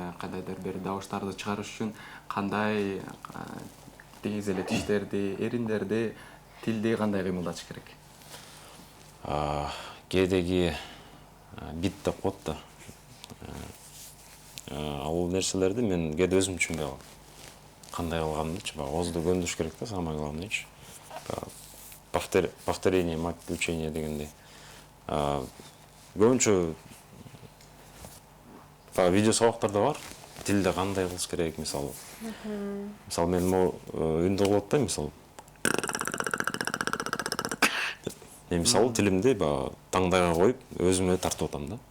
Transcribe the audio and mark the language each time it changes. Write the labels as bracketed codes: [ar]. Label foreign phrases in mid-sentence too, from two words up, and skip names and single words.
[ky] Кандайдыр бир добуштарды чыгарыш үчүн кандай тегиз эле тиштерди, эриндерди, тилди кандай кыймылдатыш керек? Кээдеги бит деп коет да. Ал нерселерди мен кээде өзүм түшүнбөй калам. Кандай кылганымдычы, оозду көндүрүш керек да, [ru] самое главныйчы. Повторение, мать учения [ky] дегендей. Көбүнчө видео сабактарда бар, тилде кандай кылыш керек, мисалы. Мисалы мен үндү кылат да, мисалы. Мен мисалы тилимди таңдайга коюп, өзүмө тартып атам да.